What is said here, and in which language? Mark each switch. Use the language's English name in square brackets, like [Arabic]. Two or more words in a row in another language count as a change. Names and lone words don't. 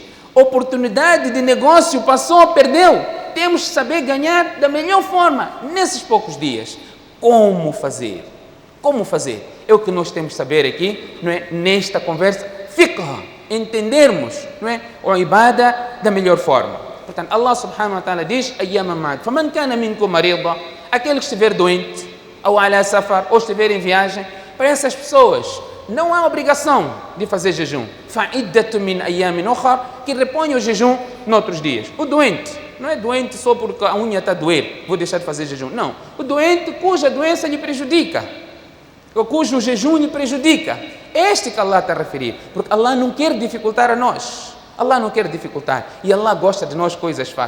[Portuguese] Oportunidade de negócio passou, perdeu. Temos que saber ganhar da melhor forma nesses poucos dias. Como fazer? Como fazer? É o que nós temos que saber aqui, não é? Nesta conversa, fiqh, entendermos, não é? O ibada da melhor forma. Portanto, [Arabic] الله سبحانه وتعالى diz, أياما معدودات فمن كان منكم مريضا, [Portuguese] aquele que estiver doente, ou [Arabic] على سفر, [Portuguese] ou estiver em viagem, para essas pessoas, não há obrigação de fazer jejum. [Arabic] فعدة من أيام أخر, [Portuguese] que repõe o jejum noutros dias. O doente, não é doente só porque a unha está a doer, vou deixar de fazer jejum. Não. O doente cuja doença lhe prejudica, ou cujo jejum lhe prejudica. Este que Allah está a referir, porque Allah não quer dificultar a nós. Allah não quer dificultar. E Allah gosta de nós coisas fáceis.